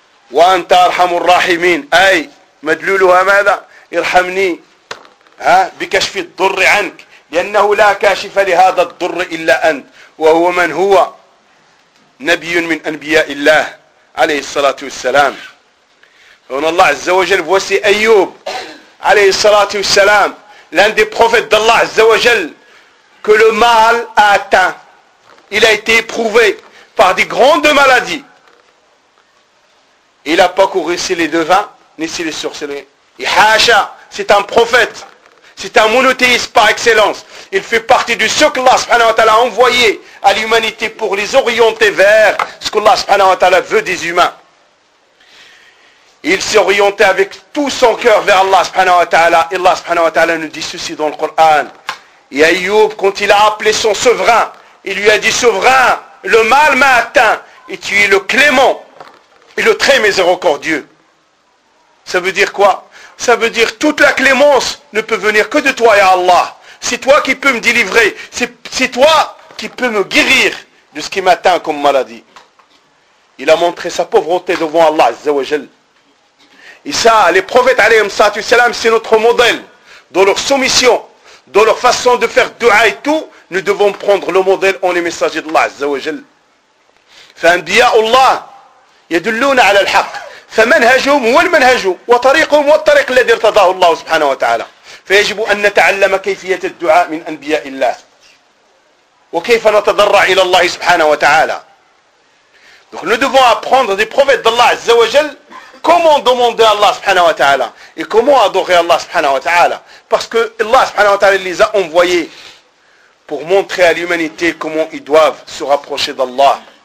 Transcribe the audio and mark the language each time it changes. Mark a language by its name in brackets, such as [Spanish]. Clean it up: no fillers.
[Arabic] وأنت أرحم الراحمين أي مدلولها ماذا ارحمني بكشف الضر عنك لأنه لا كاشف لهذا الضر إلا أنت وهو من هو نبي من أنبياء الله عليه الصلاة والسلام فهنا الله عز وجل [French] voici [Arabic] أيوب عليه الصلاة والسلام [French] l'un des prophètes d'Allah [Arabic] عز وجل [French] que le mal a atteint il a été éprouvé par des grandes maladies. Il n'a pas couru sur les devins, ni sur les sorcellers. Et Hacha, c'est un prophète. C'est un monothéiste par excellence. Il fait partie de ce que Allah subhanahu wa ta'ala a envoyé à l'humanité pour les orienter vers ce que Allah subhanahu wa ta'ala veut des humains. Il s'est orienté avec tout son cœur vers Allah subhanahu wa ta'ala. Et Allah subhanahu wa ta'ala nous dit ceci dans le Coran. Et Ayyub, quand il a appelé son souverain, il lui a dit, souverain, le mal m'a atteint et tu es le clément. Et le très miséricordieux. Ça veut dire quoi? Ça veut dire toute la clémence ne peut venir que de toi, ya Allah. C'est toi qui peux me délivrer. C'est toi qui peux me guérir de ce qui m'atteint comme maladie. Il a montré sa pauvreté devant Allah, azza wa jal. Et ça, les prophètes, alayhim salatu salam, c'est notre modèle. Dans leur soumission, dans leur façon de faire dua et tout, nous devons prendre le modèle en les messagers d'Allah, azza wa jal. [Arabic] Fa'anbiya Allah. يدلون على الحق فمنهجهم هو المنهج وطريقهم هو الطريق الذي ارتضاه الله سبحانه وتعالى [French] فيجب أن نتعلم كيفية الدعاء من أنبياء الله وكيف نتضرع إلى الله سبحانه وتعالى donc nous devons apprendre des prophètes d'Allah عز وجل comment demander à Allah سبحانه وتعالى et comment adorer Allah سبحانه وتعالى parce que Allah سبحانه وتعالى les a envoyés pour montrer à l'humanité comment ils doivent se rapprocher d'Allah.